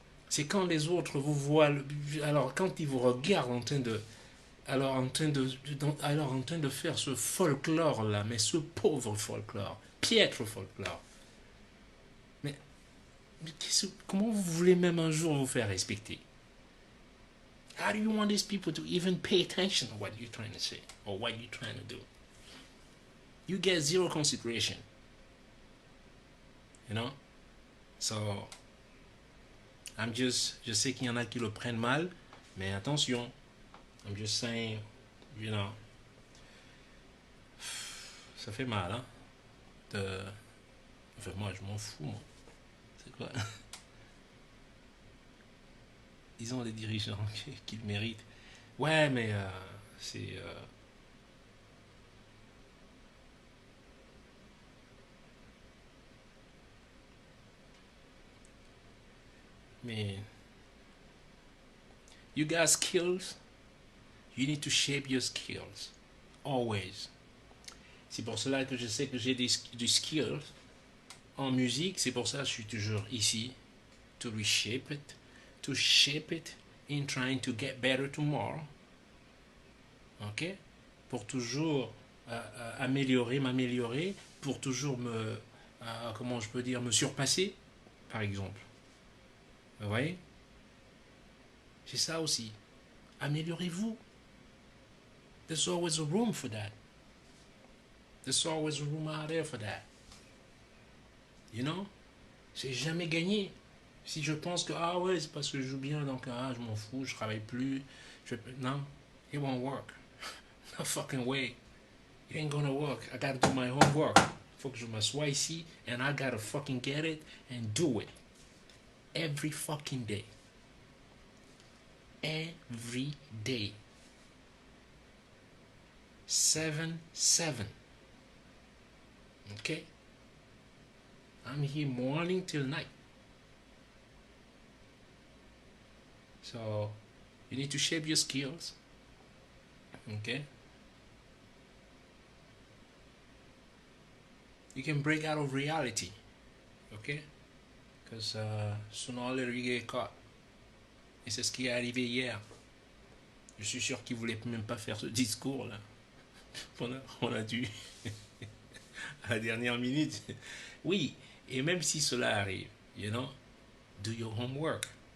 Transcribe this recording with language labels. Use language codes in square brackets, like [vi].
[fr] C'est quand les autres vous voient, alors quand ils vous regardent en train de, alors en train de faire ce folklore là, mais ce pauvre folklore, piètre folklore. Mais, comment vous voulez même un jour vous faire respecter? [en] How do you want these people to even pay attention to what you're trying to say or what you're trying to do? You get zero consideration. You know? [fr] So, je sais qu'il y en a qui le prennent mal, mais attention. [en] I'm just saying, you know, [fr] ça fait mal, hein? Enfin, moi, je m'en fous, moi. C'est quoi? Ils ont des dirigeants qui le méritent. Ouais, mais c'est... mais... [en] You got skills. You need to shape your skills. Always. [fr] C'est pour cela que je sais que j'ai des skills en musique. C'est pour ça que je suis toujours ici. [en] To reshape it. To shape it in trying to get better tomorrow. Ok? [fr] Pour toujours m'améliorer, pour toujours comment je peux dire, me surpasser, par exemple. Vous voyez? C'est ça aussi. Améliorez-vous. [en] There's always a room for that. There's always a room out there for that. You know? [fr] C'est jamais gagné. Si je pense que, ah ouais, c'est parce que je joue bien, donc je m'en fous, je travaille plus. Non, [en] it won't work. No fucking way. It ain't gonna work. I gotta do my homework. [fr] Faut que je m'assoie ici, [en] and I gotta fucking get it and do it. Every fucking day. Every day. 7-7. Okay? I'm here morning till night. So, you need to shape your skills. Okay? You can break out of reality. Okay? Because sooner or later you get caught. [fr] Et c'est ce qui est arrivé hier. Je suis sûr qu'il ne voulait même pas faire ce discours-là. On a dû à la dernière minute. Oui, et même si cela arrive, [en] you know, do your homework.